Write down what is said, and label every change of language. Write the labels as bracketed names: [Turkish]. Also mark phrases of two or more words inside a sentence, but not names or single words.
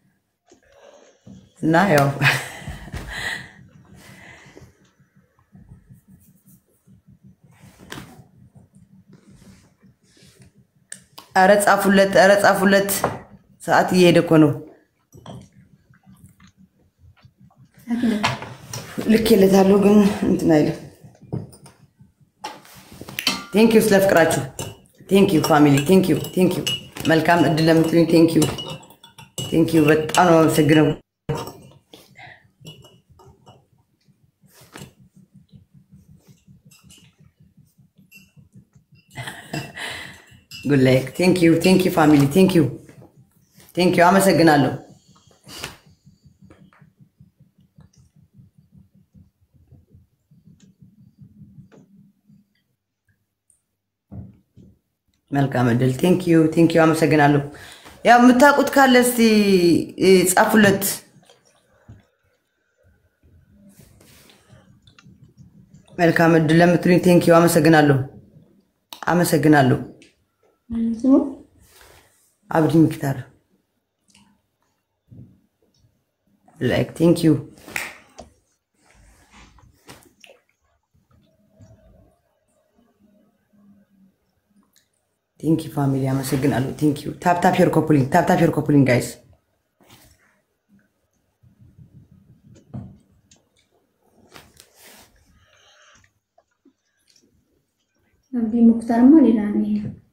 [Amharic] እና ያው ኧረ ጻፉለት ሰዓት እየሄደ እኮ ነው ልኬለታለሁ ግን እንትን አይልም [English] thank you [Amharic] ስለ ፍቅራችሁ [English] thank you [Amharic] ፋሚሊ [English] thank you [Amharic] መልካም እድል ለምትሉኝ [English] thank you [Amharic] በጣም ነው የማመሰግነው [English] good luck thank you family thank you [Amharic] አመሰግናለሁ መልካም እድል [English] thank you [Amharic] አመሰግናለሁ ያው የምታውቁት ካለ እስቲ ጻፉለት መልካም እድል ለምትሉኝ [English] thank you [Amharic] አመሰግናለሁ አብዲ ሚክታር [English] like thank you family አመሰግናለሁ thank you tap your coupling guys [Amharic] አብዲ ሙክታርማ ሌላ ነው ይሄ